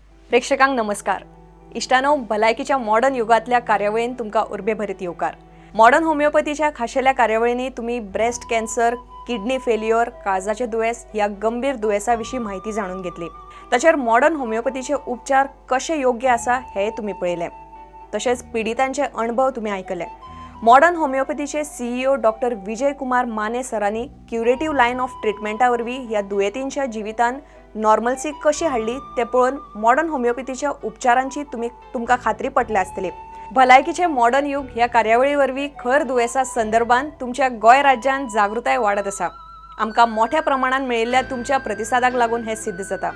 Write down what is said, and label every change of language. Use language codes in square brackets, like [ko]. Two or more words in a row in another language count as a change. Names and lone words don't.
[kok] प्रेक्षकांक नमस्कार. इष्टानो भलायकीच्या मॉडर्न युगातल्या कार्यावळीन तुमका उर्बे भरीत येवकार. मॉडर्न होमिओपॅथीच्या खाशेल्या कार्यावळींनी तुम्ही [en] breast cancer, kidney failure, [kok] काळजाचे दुयेस ह्या गंभीर दुयेसाविषयी माहिती जाणून घेतली. तसेच मॉडर्न होमिओपॅथीचे उपचार कसे योग्य आसा हे तुम्ही पळयले. तसेच पीडितांचे अनुभव तुम्ही ऐकले. मॉडर्न होमिओपॅथीचे सीईओ डॉक्टर विजय कुमार माने सरांनी [en] curative line of treatment-वरवी [kok] ह्या दुयेंतींच्या जिवितान नॉर्मल्सी कशी हाडली ते पळोवन मॉडर्न होमिओपॅथीच्या उपचारांची तुमका खात्री पटली आसतली. भलायकीचे मॉडर्न युग ह्या कार्यावळीवरवी खर दुयेसा संदर्भात तुमच्या गोय राज्यात जागृताय वाढत आसा. आमकां मोठ्या प्रमाणात मेळिल्ल्या तुमच्या प्रतिसादाक लागून हे सिद्ध जाता.